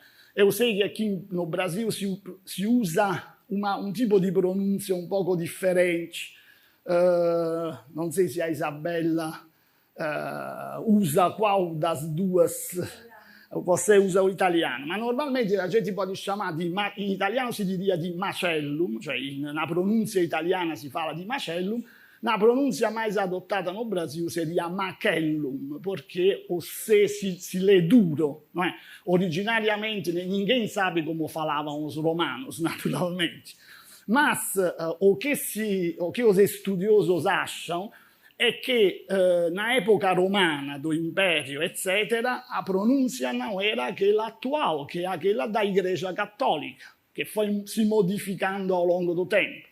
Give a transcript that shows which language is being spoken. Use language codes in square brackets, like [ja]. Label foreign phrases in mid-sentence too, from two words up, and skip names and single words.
[pt] Eu sei que aqui no Brasil se usa um tipo de pronúncia um pouco diferente. Não sei se a Isabella usa qual das duas. Você usa o italiano, mas normalmente a gente pode chamar de, [it] in italiano si diria di macellum, cioè [pt] na pronúncia italiana si fala di macellum, na pronúncia mais adotada no Brasil seria macellum, porque o C si lê duro, não é? Originariamente ninguém sabe como falavam os romanos, naturalmente, mas o que os estudiosos acham é que na época romana do Império, etc., a pronúncia não era aquela atual, que é aquela da Igreja Católica, que foi se modificando ao longo do tempo.